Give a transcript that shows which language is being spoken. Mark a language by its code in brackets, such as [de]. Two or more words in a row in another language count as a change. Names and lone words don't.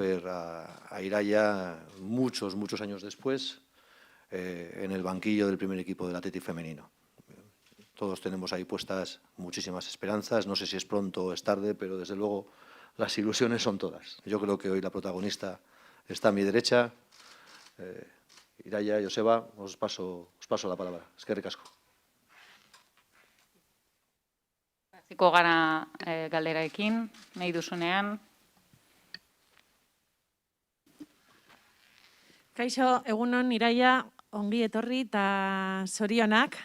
[es] Ver a Iraia muchos años después en el banquillo del primer equipo del Athletic femenino. Todos tenemos ahí puestas muchísimas esperanzas, no sé si es pronto o es tarde, pero desde luego las ilusiones son todas. Yo creo que hoy la protagonista está a mi derecha. Iraia, Joseba, os paso la palabra. [eu] Eskerrik asko. Hasiko gara galderaekin, nahi duzunean. Kaixo, egunon Iraia, ongi etorri eta zorionak.